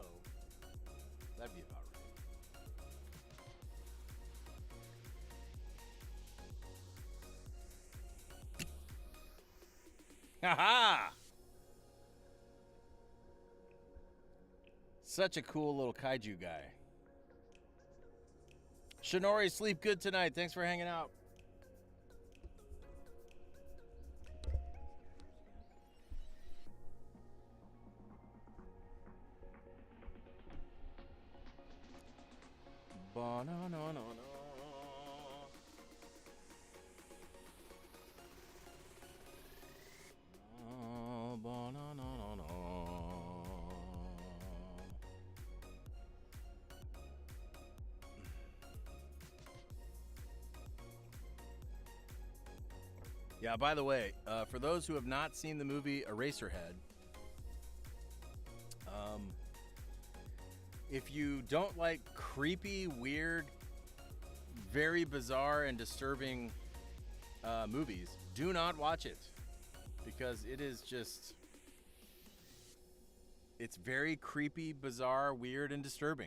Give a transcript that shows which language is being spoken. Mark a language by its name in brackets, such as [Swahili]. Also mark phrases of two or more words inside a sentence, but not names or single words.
[English] That'd be about right. Ha-ha! Such a cool little kaiju guy. Shinori, sleep good tonight. Thanks for hanging out. Ba-na-na-na-na. Ba-na-na-na-na. Yeah, by the way, for those who have not seen the movie Eraserhead, if you don't like creepy, weird, very bizarre and disturbing movies, do not watch it, because it is just, it's very creepy, bizarre, weird, and disturbing.